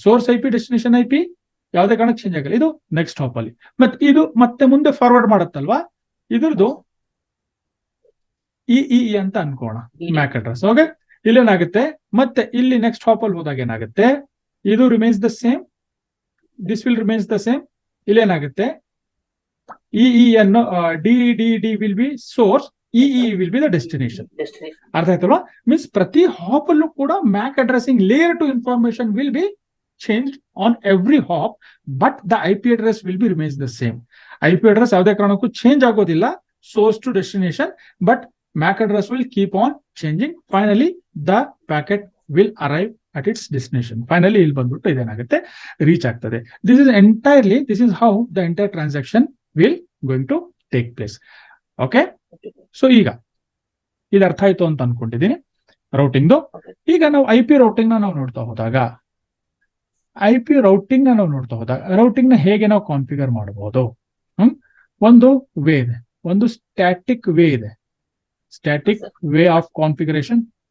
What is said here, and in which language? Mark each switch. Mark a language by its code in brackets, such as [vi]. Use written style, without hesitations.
[kn] Source IP destination IP ಯಾವುದೇ ಕಾರಣಕ್ಕೆ change ಆಗಲ್ಲ. ಇದು ನೆಕ್ಸ್ಟ್ ಹಾಪ್ ಅಲ್ಲಿ ಮತ್ತೆ ಇದು ಮತ್ತೆ ಮುಂದೆ ಫಾರ್ವರ್ಡ್ ಮಾಡುತ್ತಲ್ವಾ, ಇದ್ರದ್ದು ಈ ಅಂತ ಅನ್ಕೋಣ ಮ್ಯಾಕ್ ಅಡ್ರೆಸ್. ಓಕೆ, ಇಲ್ಲೇನಾಗುತ್ತೆ, ಮತ್ತೆ ಇಲ್ಲಿ ನೆಕ್ಸ್ಟ್ ಹಾಪ್ ಅಲ್ಲಿ ಹೋದಾಗ ಏನಾಗುತ್ತೆ, ಇದು [en] Remains the same, this will remains the same. [kn] ಇಲ್ಲೇನಾಗುತ್ತೆ, ಈ ಅನ್ನು DDD [en] Will be source, will be the destination. [kn] ಅರ್ಥ ಆಯ್ತಲ್ವಾ? [en] means [kn] ಪ್ರತಿ ಹಾಪ್ ಅಲ್ಲೂ ಕೂಡ [en] MAC addressing layer two information will be changed on every hop, but the IP address will be remains the same. IP address [kn] ಯಾವುದೇ ಕಾರಣಕ್ಕೂ change ಆಗೋದಿಲ್ಲ [en] source to destination, but MAC address will keep on changing. Finally, the packet will arrive at its destination. [kn] Finally, ಇಲ್ಲಿ ಬಂದ್ಬಿಟ್ಟು ಇದೇನಾಗುತ್ತೆ, reach ಆಗ್ತದೆ. [en] This is how the entire transaction will going to take place. Okay? [kn] So ಈಗ ಇದು ಅರ್ಥ ಆಯ್ತು ಅಂತ ಅನ್ಕೊಂಡಿದ್ದೀನಿ ರೌಟಿಂಗ್ದು. ಈಗ ನಾವು IP ರೌಟಿಂಗ್ ನಾವು ನೋಡ್ತಾ ಹೋದಾಗ IP ರೌಟಿಂಗ್ ನಾವು ನೋಡ್ತಾ ಹೋದಾಗ ರೌಟಿಂಗ್ ನ ಹೇಗೆ ನಾವು ಕಾನ್ಫಿಗರ್ ಮಾಡಬಹುದು? ಒಂದು ವೇ ಇದೆ, ಒಂದು ಸ್ಟ್ಯಾಟಿಕ್ ವೇ ಇದೆ. Static way of configuration.